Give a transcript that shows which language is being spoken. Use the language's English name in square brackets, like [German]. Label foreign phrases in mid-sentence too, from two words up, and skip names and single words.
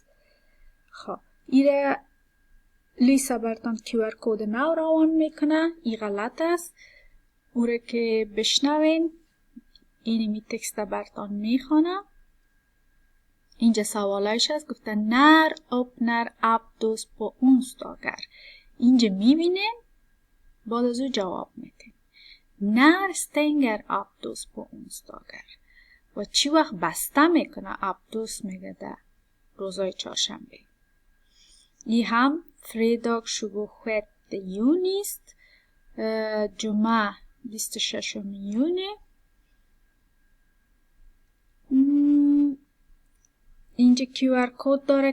[Tajik] خب ایره لیسا برتان QR کد نو روان میکنه. این غلط است. اوره که بشنوین اینی تکست برتان میخوانه. اینجا سوالایش هست گفته نر [Swedish] öppnar Abdus på onsdagar. [Tajik] اینجا میبینین بعد از او جواب میدین. نر [Swedish] stänger Abdus på onsdagar [Tajik] و چی وقت بسته میکنه Abdus میگه در روزای چهارشنبه. این هم فریداگ 26 یونی است. جمعه 26 یونی. اینجا QR کد داره.